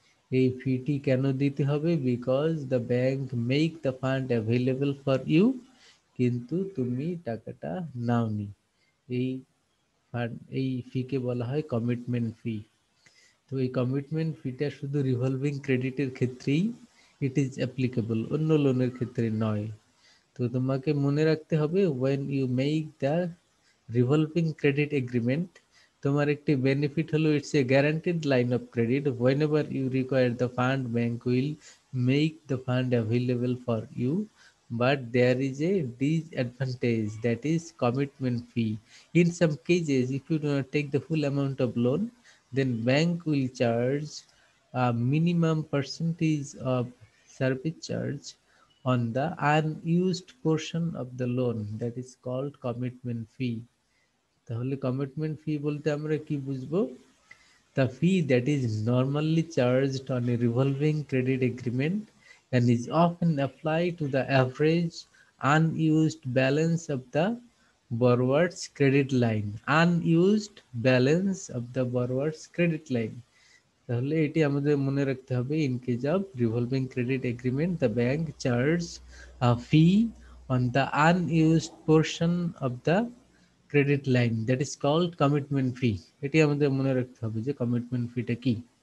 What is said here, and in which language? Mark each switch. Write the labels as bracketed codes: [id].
[bn] এই ফিটি কেন দিতে হবে? [en] because the bank make the fund available for you, [bn] কিন্তু তুমি টাকাটা নাওনি। এই ফান্ড, এই ফিকে বলা হয় কমিটমেন্ট ফি। তো এই কমিটমেন্ট ফিটা শুধু রিভলভিং ক্রেডিটের ক্ষেত্রেই [en] it is applicable, [bn] অন্য লোনের ক্ষেত্রে নয়। তো তোমাকে মনে রাখতে হবে [en] when you make the revolving credit agreement, [bn] তোমার একটি বেনিফিট হলো [en] It's a guaranteed line of credit, whenever you require the fund bank will make the fund available for you, but there is a disadvantage, that is commitment fee. In some cases if you do not take the full amount of loan, then bank will charge a minimum percentage of service charge on the unused portion of the loan, that is called commitment fee. [bn] তাহলে commitment ফি বলতে আমরা কি বুঝবো? [en] The fee that is normally charged on a revolving credit agreement and is often applied to the average unused balance of the borrower's credit line. Unused balance of the borrower's credit line. [bn] তাহলে এটি আমাদের মনে রাখতে হবে, [en] In case of revolving credit agreement the bank charge a fee on the unused portion of the credit line, that is called commitment fee. [bn] এটি আমাদের মনে রাখতে হবে যে কমিটমেন্ট ফিটা কি।